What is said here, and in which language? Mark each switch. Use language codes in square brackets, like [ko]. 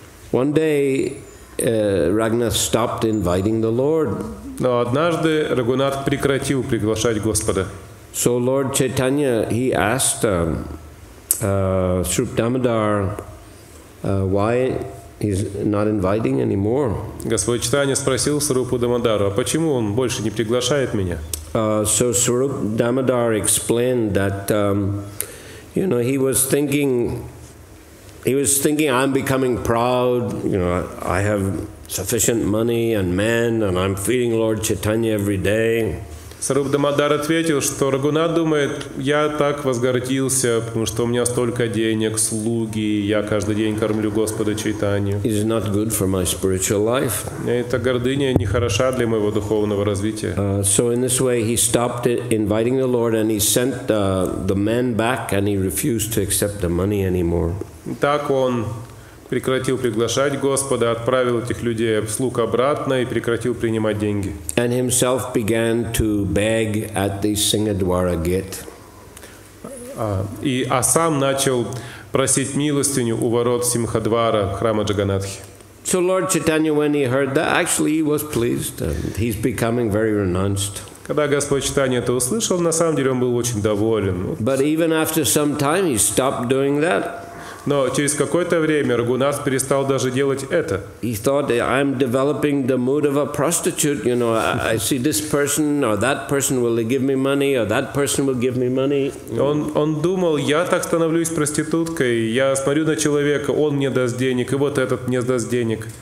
[en] One day, Raghunath stopped inviting the Lord. [ru] Но однажды Рагхунат прекратил приглашать Господа. [en] So Lord Chaitanya, he asked Swarup Damodar why he's not inviting anymore. [ru] Господь Чайтанья спросил Сварупу Дамодару, а почему он больше не приглашает меня? [en] So Swarup Damodar explained that, you know, he was thinking, I'm becoming proud, you know, I have sufficient money and men, and I'm feeding Lord Chaitanya every day. [ru] Сварупа Дамодар ответил, что Рагхунат думает, я так возгордился, потому что у меня столько денег, слуги, я каждый день кормлю Господа Чайтанью. [en] It is not good for my spiritual life. [ru] Эта гордыня не хороша для моего духовного развития. [en] So in this way he stopped inviting the Lord and he sent the men back and he refused to accept the money anymore. [ru] Так он прекратил приглашать Господа, отправил этих людей, слуг обратно и прекратил принимать деньги. [en] And himself began to beg at the Singadwara gate. [ru] А сам начал просить милостыню у ворот Симхадвара храма Джаганатхи. [en] So Lord Chaitanya, when he heard that, actually he was pleased. He's becoming very renounced. [ru] Когда Господь Чайтанья это услышал, на самом деле он был очень доволен. [en] But even after some time, he stopped doing that. [ru] Но через какое-то время Рагхунат перестал даже делать это. [en] He thought, I'm developing the mood of a prostitute. You know, I see this person or that person will give me money or that person will give me money. [ru] Он думал, я так становлюсь проституткой, я смотрю на человека, он мне даст денег, и вот этот мне даст денег.